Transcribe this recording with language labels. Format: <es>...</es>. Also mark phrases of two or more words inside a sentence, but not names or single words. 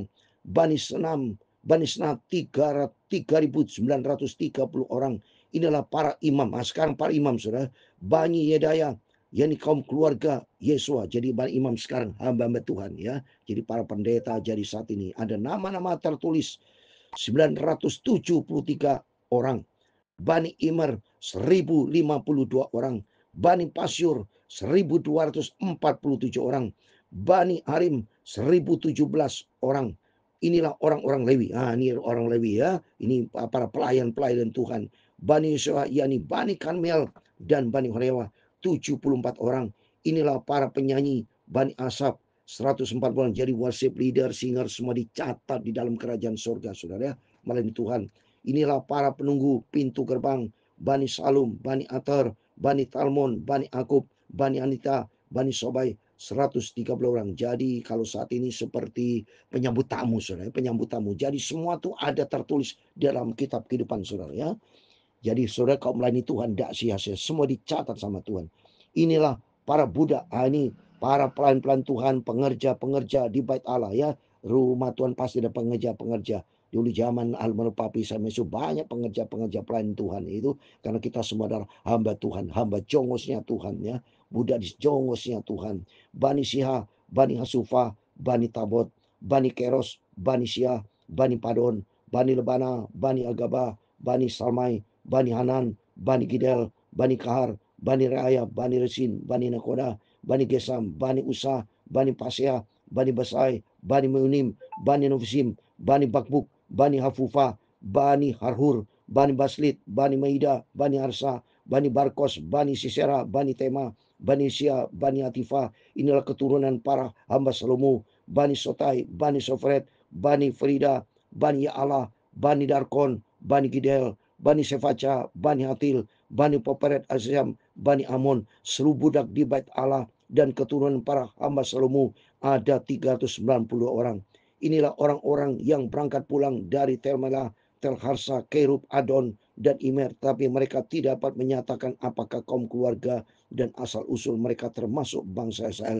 <id>Bani Senam 3.930 orang. Inilah para imam. Nah, sekarang para imam, saudara. Bani Yedaya, yakni kaum keluarga Yesua. Jadi Bani imam sekarang hamba-hamba Tuhan, ya. Jadi para pendeta jadi saat ini ada nama-nama tertulis 973 orang. Bani Immer 1.052 orang. Bani Pasyur 1.247 orang. Bani Harim 1.017 orang. Inilah orang-orang Lewi. Ini orang Lewi, ya. Ini para pelayan-pelayan Tuhan. Bani Yesua, yakni Bani Karmel dan Bani Horewa 74 orang. Inilah para penyanyi Bani Asap 140 orang. Jadi</id> <en>worship leader,</en> <id>singer semua dicatat di dalam kerajaan surga, saudara, melalui Tuhan. Inilah para penunggu pintu gerbang Bani Salum, Bani Ater, Bani Talmon, Bani Akub, Bani Anita, Bani Sobai 130 orang. Jadi kalau saat ini seperti penyambut tamu, saudara, penyambut tamu. Jadi semua tuh ada tertulis dalam kitab kehidupan, saudara, ya. Jadi saudara, kau melayani Tuhan tidak sia-sia, semua dicatat sama Tuhan. Inilah para budak, ini para pelayan-pelayan Tuhan, pengerja-pengerja di bait Allah, ya. Rumah Tuhan pasti ada pengerja-pengerja. Dulu zaman almarhum Papi sama Yesus banyak pengerja-pengerja pelayan Tuhan itu, karena kita semua adalah hamba Tuhan, hamba jongosnya Tuhan, ya. Budak di jongosnya Tuhan. Bani Siha, Bani Hasufa, Bani Tabot, Bani Keros, Bani Siha, Bani Padon, Bani Lebana, Bani Agaba, Bani Salmai, Bani Hanan, Bani Gidel, Bani Kahar, Bani Raya, Bani Resin, Bani Nakoda, Bani Gesam, Bani Usa, Bani Pasea, Bani Basai, Bani Meunim, Bani Novisim, Bani Bakbuk, Bani Hafufa, Bani Harhur, Bani Baslit, Bani Maida, Bani Arsa, Bani Barkos, Bani Sisera, Bani Tema, Bani Sia, Bani Atifa. Inilah keturunan para hamba Salomo. Bani Sotai, Bani Sofret, Bani Frida, Bani Ya'ala, Bani Darkon, Bani Gidel, Bani Sefaca, Bani Hatil, Bani Poperet Azam, Bani Amon. Seluruh budak di bait Allah dan keturunan para hamba Salomo ada 390 orang. Inilah orang-orang yang berangkat pulang dari Tel Melah, Tel Harsa, Kerub, Adon, dan Imer. Tapi mereka tidak dapat menyatakan apakah kaum keluarga dan asal-usul mereka termasuk bangsa Israel.</id>